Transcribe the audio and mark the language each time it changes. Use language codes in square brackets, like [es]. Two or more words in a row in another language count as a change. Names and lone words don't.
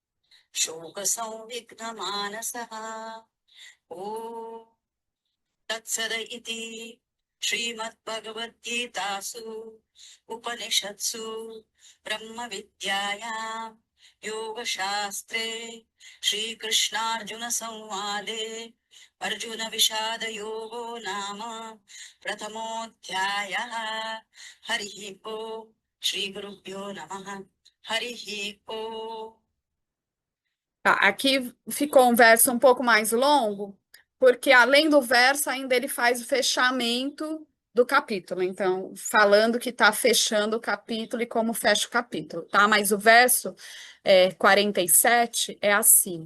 [sa] शोकसंविघ्नमानसः ॐ तत्सद इति श्रीमद्भगवद्गीतासु उपनिषत्सु ब्रह्मविद्यायां योगशास्त्रे श्रीकृष्णार्जुनसंवादे अर्जुनविषादयोगो नाम प्रथमोऽध्यायः हरिः ओम् श्रीगुरुभ्यो नमः हरिः ओम् [pt] Tá, aqui ficou um verso um pouco mais longo, porque além do verso, ainda ele faz o fechamento do capítulo. Então, falando que está fechando o capítulo e como fecha o capítulo, tá? Mas o verso 47 é assim.